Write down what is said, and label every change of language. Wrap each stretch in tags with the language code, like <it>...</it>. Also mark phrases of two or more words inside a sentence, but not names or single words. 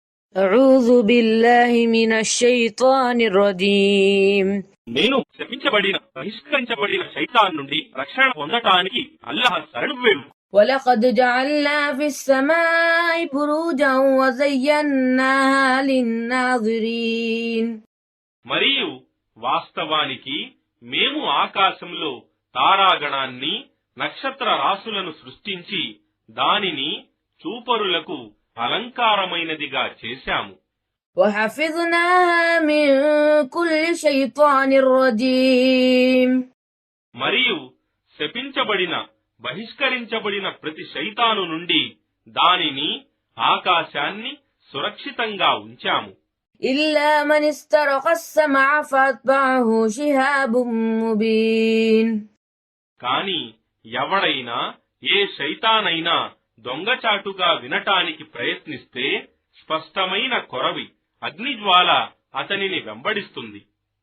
<ar>أعوذ بالله من الشيطان الرجيم.</ar> <te>నేను శపించబడిన బహిష్కరించబడిన శైతాన్ నుండి రక్షణ పొందటానికి అల్లాహ్ శరణు వేడు.</te> <ar>ولقد جعلنا في السماء بروجا وزيناها للناظرين.</ar> <te>మరియు వాస్తవానికి మేము ఆకాశంలో తారాగణాన్ని నక్షత్ర రాసులను సృష్టించి దానిని చూపరులకు అలంకారమైనదిగా చేశాము.</te> <ar>وحفظناها من كل شيطان رجيم.</ar> <te>మరియు శపించబడిన బహిష్కరించబడిన ప్రతి శైతాను నుండి దానిని ఆకాశాన్ని సురక్షితంగా ఉంచాము.</te> <ar>إلا من استرق السمع فأتبعه شهاب مبين.</ar> <te>కాని ఎవడైనా ఏ శైతానైనా దొంగచాటుగా వినటానికి ప్రయత్నిస్తే స్పష్టమైన కొరవి అగ్నిజ్వాల అతనిని వెంబడిస్తుంది.</te>